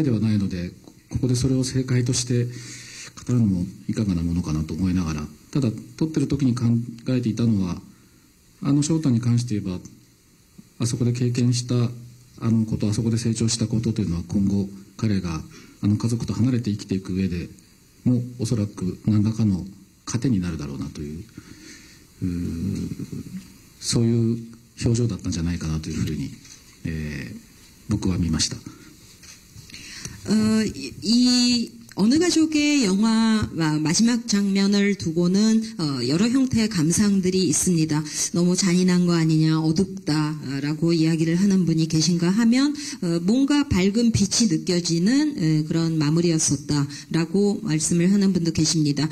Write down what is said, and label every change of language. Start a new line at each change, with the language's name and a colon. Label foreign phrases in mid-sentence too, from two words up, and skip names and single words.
Japanese: ではないのでここでそれを正解として語るのもいかがなものかなと思いながらただ撮ってる時に考えていたのは翔太に関して言えばあそこで経験したことあそこで成長したことというのは今後彼が家族と離れて生きていく上でもおそらく何らかの糧になるだろうなというそういう表情だったんじゃないかなというふうに、僕は見ました。
Korean: 어느 가족의 영화 마지막 장면을 두고는 여러 형태의 감상들이 있습니다. 너무 잔인한 거 아니냐, 어둡다라고 이야기를 하는 분이 계신가 하면 뭔가 밝은 빛이 느껴지는 그런 마무리였었다라고 말씀을 하는 분도 계십니다.